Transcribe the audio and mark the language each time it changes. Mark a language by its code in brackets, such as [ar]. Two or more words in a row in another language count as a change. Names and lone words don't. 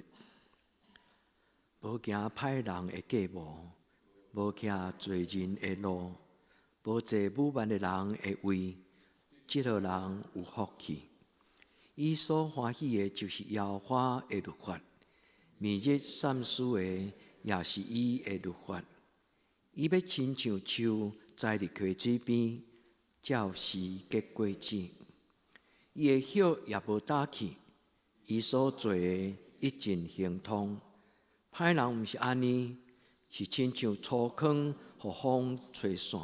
[nan] 无行歹人的计谋，无行罪人的路，无坐侮慢的人的位，这号人有福气。伊所欢喜的，就是耶和华的律法；明日三思的，也是伊的律法。伊要亲像树栽伫溪水边，照时结果子。伊的叶也无打去，伊所做的一尽行通。歹人毋是安尼，是亲像粗糠，互风吹散。